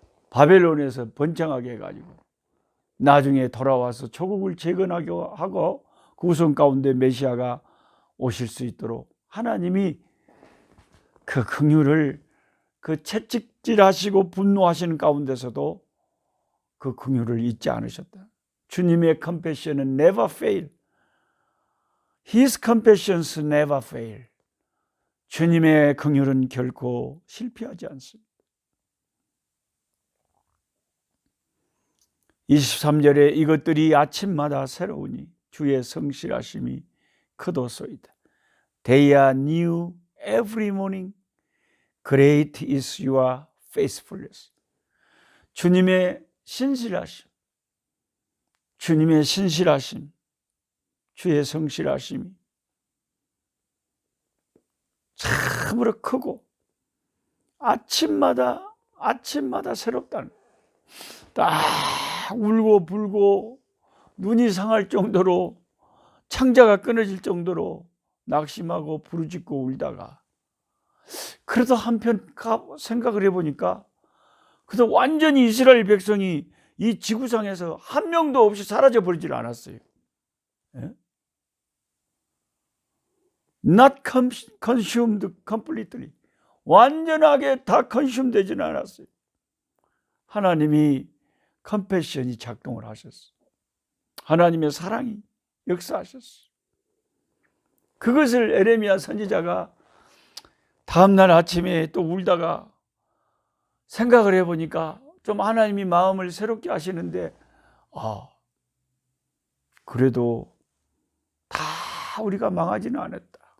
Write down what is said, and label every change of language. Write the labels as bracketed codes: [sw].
[ko] 바벨론에서 번창하게 해가지고 나중에 돌아와서 조국을 재건하게 하고 그 우선 가운데 메시아가 오실 수 있도록 하나님이 그 긍휼을 그 채찍질하시고 분노하시는 가운데서도 그 긍휼을 잊지 않으셨다. 주님의 [en] compassion은 never fail. His compassions never fail. [ko] 주님의 긍휼은 결코 실패하지 않습니다. 23절에 이것들이 아침마다 새로우니 주의 성실하심이 크도소이다. [en] They are new every morning. Great is your faithfulness. [ko] 주님의 신실하심, 주님의 신실하심, 주의 성실하심이 참으로 크고 아침마다 새롭다는, 딱 울고 불고 눈이 상할 정도로 창자가 끊어질 정도로 낙심하고 부르짖고 울다가 그래도 한편 생각을 해보니까 그래도 완전히 이스라엘 백성이 이 지구상에서 한 명도 없이 사라져 버리질 않았어요. [en] Not consumed completely. [ko] 완전하게 다 컨슘 되지는 않았어요. 하나님이 컴패션이 작동을 하셨어요. 하나님의 사랑이 역사하셨어요. 그것을 에레미야 선지자가 다음날 아침에 또 울다가 생각을 해보니까 좀 하나님이 마음을 새롭게 하시는데, 그래도 다 우리가 망하지는 않았다.